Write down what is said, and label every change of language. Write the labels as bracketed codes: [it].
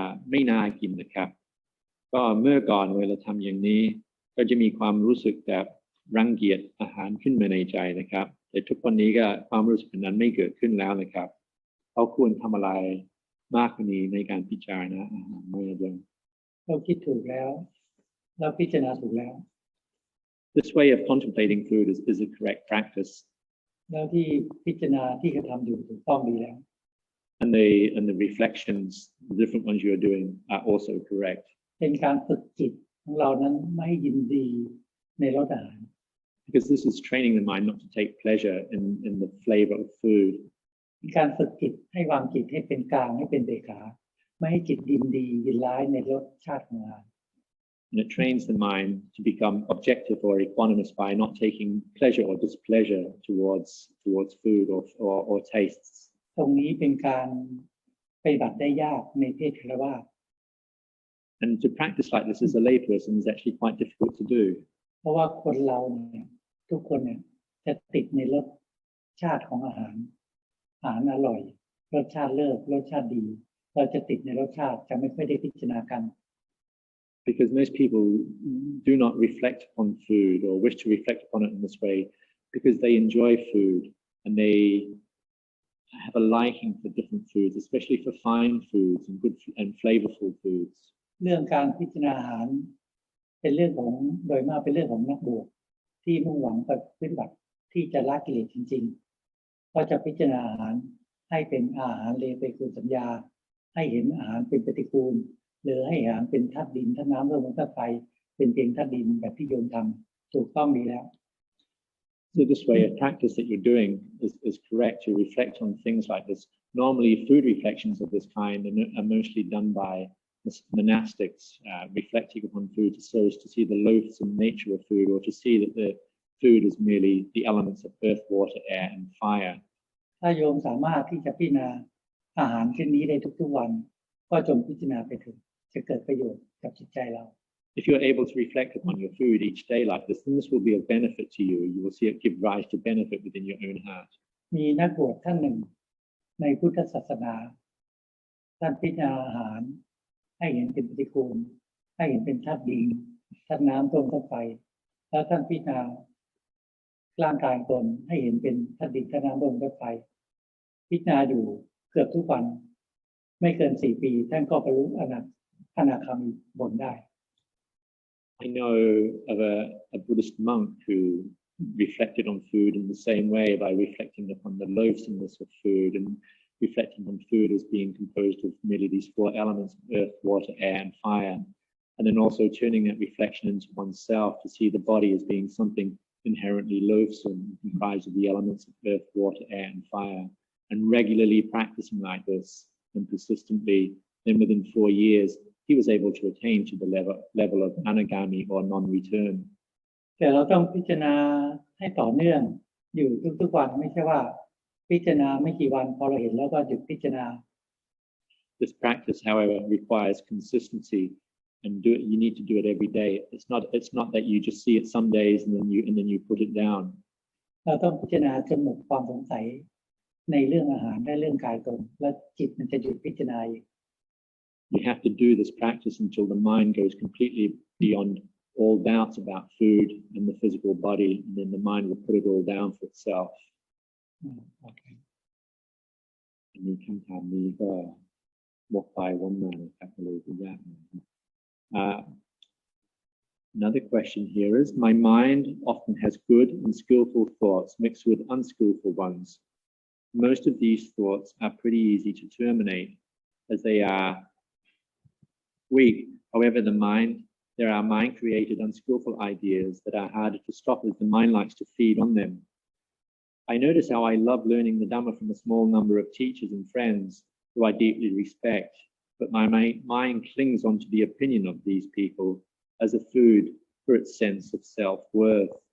[th] ไม่น่ากินนะครับก็เมื่อก่อนเวลาทำอย่างนี้ก็จะมีความรู้สึกแบบรังเกียจอาหารขึ้นมาในใจนะครับแต่ทุกวันนี้ก็ความรู้สึกนั้นไม่เกิดขึ้นแล้วนะครับเขาควรทำอะไรมากกว่านี้ในการพิจารณาอาหารเมื่อเดิม เราคิดถูกแล้วเราพิจารณาถูกแล้ว [en] This way of contemplating food is a correct practice [th] แล้วที่พิจารณาที่กระทำอยู่ถูกต้องดีแล้ว [en] and the reflections the different ones you are doing are also correct [th] เป็นการฝึกจิตของเรานั้นไม่ยินดีในรสอาหาร [en] because this is training the mind not to take pleasure in the flavor of food [th] เป็นการฝึกจิตให้วางจิตให้เป็นกลางให้เป็นเบขาไม่ให้จิตยินดียินร้ายในรสชาติของอาหาร [en] and it trains the mind to become objective or equanimous by not taking pleasure or displeasure towards food or tastes [th] ตรงนี้เป็นการปฏิบัติได้ยากในเพศฆราวาส [en] and to practice like this as a layperson is actually quite difficult to do [th] เพราะว่าคนเราเนี่ยทุกคนเนี่ยจะติดในรสชาติของอาหารอร่อยรสชาติเลิศรสชาติดีเราจะติดในรสชาติจะไม่ค่อยได้พิจารณากัน [en] because most people do not reflect upon food or wish to reflect upon it in this way because they enjoy food and they have a liking for different foods, especially for fine foods and good and flavorful foods. [th] เรื่องการพิจารณาอาหารเป็นเรื่องของโดยมากเป็นเรื่องของนักบวชที่มุ่งหวังปฏิบัติที่จะละกิเลสจริงๆก็จะพิจารณาอาหารให้เป็นอาหารเลวไปคือสัญญาให้เห็นอาหารเป็นปฏิกูลหรือให้อาหารเป็นธาตุดินธาตุน้ำลมธาตุไฟเป็นเพียงธาตุดินแบบที่โยมทำถูกต้องดีแล้ว [en] So this way of practice that you're doing is correct. You reflect on things like this. Normally, food reflections of this kind are mostly done by monastics, reflecting upon food so as to see the loathsome nature of food or to see that the food is merely the elements of earth, water, air, and fire. [th] ถ้าโยมสามารถที่จะพิจารณาอาหารเช่นนี้ได้ทุกๆวันก็จงพิจารณาไปเถิดจะเกิดประโยชน์กับจิตใจเรา [en] If you're able to reflect upon your food each day like this, then this will be of benefit to you. You will see it give rise to benefit within your own heart. [th] มีนักบวชท่านหนึ่งในพุทธศาสนาท่านพิจารณาอาหารให้เห็นเป็นปฏิกูลให้เห็นเป็นธาตุดินธาตุน้ำลมธาตุไฟแล้วท่านพิจารณาร่างกายตนให้เห็นเป็นธาตุดินธาตุน้ำลมธาตุไฟพิจารณาอยู่เกือบทุกวันไม่เกิน4 ปีท่านก็บรรลุอนาคามีผลได้ [en] I know of a Buddhist monk who reflected on food in the same way by reflecting upon the loathsomeness of food and reflecting on food as being composed of merely these 4 elements of earth, water, air, and fire. And then also turning that reflection into oneself to see the body as being something inherently loathsome, comprised of the elements of earth, water, air, and fire. And regularly practicing like this and persistently, then within 4 years, he was able to attain to the level of anagami or non-return. [th] แต่เราต้องพิจารณาให้ต่อเนื่องอยู่ทุกๆวันไม่ใช่ว่าพิจารณาไม่กี่วันพอเราเห็นแล้วก็หยุดพิจารณา [en] This practice, however, requires consistency and you need to do it every day. It's not that you just see it some days and then you put it down. [th] เราต้องพิจารณาจนหมดความสงสัยในเรื่องอาหารและเรื่องกายตนแล้วจิตมันจะหยุดพิจารณา [en] You have to do this practice until the mind goes completely beyond all doubts about food and the physical body, and then the mind will put it all down for itself. [th] โอเค อันนี้คำถามนี้ก็วกไปวนมานะครับเลยก็ยากหน่อย [en] Another question here is, my mind often has good and skillful thoughts mixed with unskillful ones. Most of these thoughts are pretty easy to terminate as they are weak. However, there are mind-created unskillful ideas that are harder to stop as the mind likes to feed on them. I notice how I love learning the Dhamma from a small number of teachers and friends who I deeply respect, but my mind clings onto the opinion of these people as a food for its sense of self-worth.